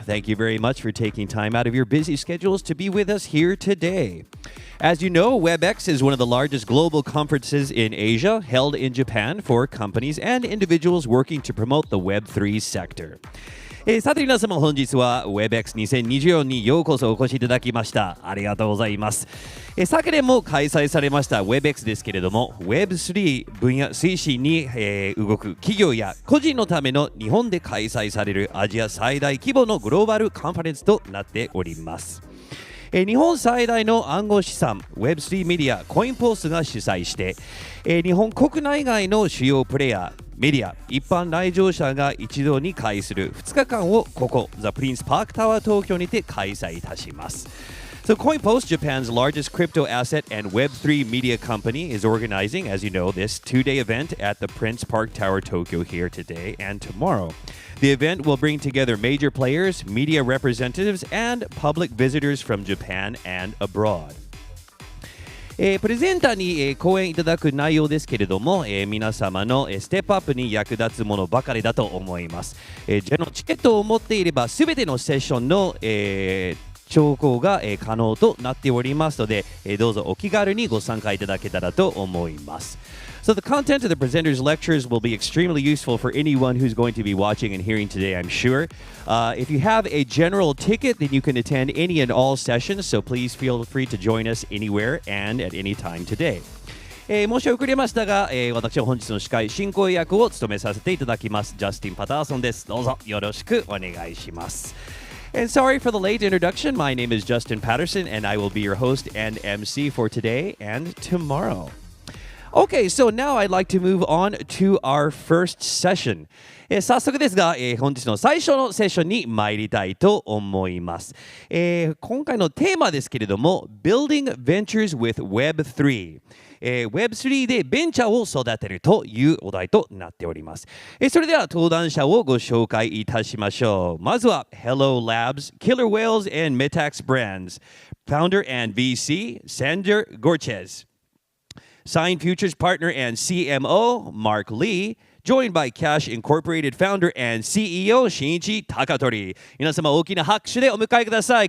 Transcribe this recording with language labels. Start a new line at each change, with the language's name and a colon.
English: Thank you very much for taking time out of your busy schedules to be with us here today. As you know, WebEx is one of the largest global conferences in Asia, held in Japan for companies and individuals working to promote the Web3 sector.
Japanese: さて皆様、本日は WebEx2024 にようこそお越しいただきました。ありがとうございます。昨年も開催されました WebEx ですけれども、Web3 分野推進に、動く企業や個人のための日本で開催されるアジア最大規模のグローバルカンファレンスとなっております。日本最大の暗号資産 Web3 メディアコインポースが主催して、日本国内外の主要プレイヤーメディア、一般来場者が一堂に会する2日間をここ The Prince Park Tower 東京にて開催いたします。
English: So CoinPost, Japan's largest crypto asset and Web3 media company, is organizing, as you know, this two-day event at the Prince Park Tower Tokyo here today and tomorrow. The event will bring together major players, media representatives, and public visitors from Japan and abroad.
Japanese: プレゼンターに、講演いただく内容ですけれども、皆様の、ステップアップに役立つものばかりだと思います。チケットを持っていればすべてのセッションの、聴講が、可能となっておりますので、どうぞお気軽にご参加いただけたらと思います。
English: So the content of the presenter's lectures will be extremely useful for anyone who's going to be watching and hearing today, I'm sure. If you have a general ticket, then you can attend any and all sessions, so please feel free to join us anywhere and at any time today.
Japanese: 申し遅れましたが、私は本日の司会進行役を務めさせていただきます。ジャスティン・パターソンです。どうぞよろしくお願いします。
English: And sorry for the late introduction. My name is Justin Patterson, and I will be your host and MC for today and tomorrow.Okay, so now I'd like to move on to our first session.
Japanese: 早速ですが、本日の最初のセッションに参りたいと思います。今回のテーマですけれども、Building Ventures with Web3。Web3 でベンチャーを育てるというお題となっております。それでは登壇者をご紹介いたしましょう。
English: まずは Hello Labs, Killer Whales and Metaxbrands Founder and VC, Sander Gortjes.Sign Futures partner and CMO, Mark Lee, joined by Cash Incorporated founder and CEO, Shinichi Takatori.
Japanese: 皆様大きな拍手でお迎えください。